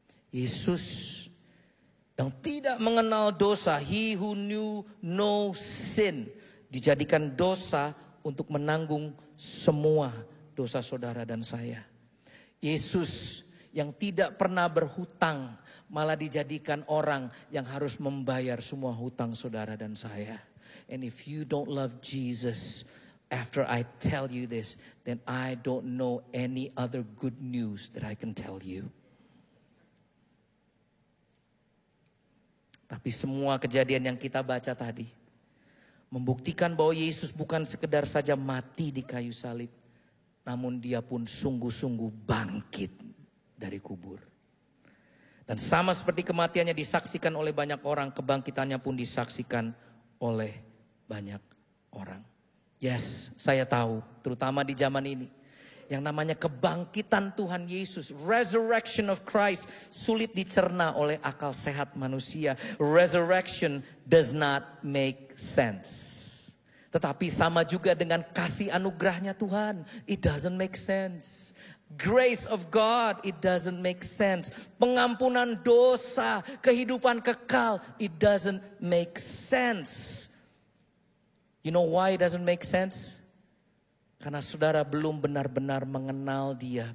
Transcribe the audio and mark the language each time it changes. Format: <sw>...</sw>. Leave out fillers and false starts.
<id>Yesus yang tidak mengenal dosa,</id> <en>he who knew no sin,</en> <id>dijadikan dosa untuk menanggung semua dosa saudara dan saya. Yesus yang tidak pernah berhutang, malah dijadikan orang yang harus membayar semua hutang saudara dan saya.</id> <en>And if you don't love Jesus, after I tell you this, then I don't know any other good news that I can tell you.</en> <id>Tapi semua kejadian yang kita baca tadi membuktikan bahwa Yesus bukan sekedar saja mati di kayu salib, namun dia pun sungguh-sungguh bangkit dari kubur. Dan sama seperti kematiannya disaksikan oleh banyak orang, kebangkitannya pun disaksikan oleh banyak orang. Yes, saya tahu, terutama di zaman ini. Yang namanya kebangkitan Tuhan Yesus,</id> <en>resurrection of Christ,</en> <id>sulit dicerna oleh akal sehat manusia.</id> <en>Resurrection does not make sense.</en> <id>Tetapi sama juga dengan kasih anugerahnya Tuhan,</id> <en>it doesn't make sense. Grace of God, it doesn't make sense.</en> <id>Pengampunan dosa, kehidupan kekal,</id> <en>it doesn't make sense. You know why it doesn't make sense?</en> <id>Karena saudara belum benar-benar mengenal dia.</id>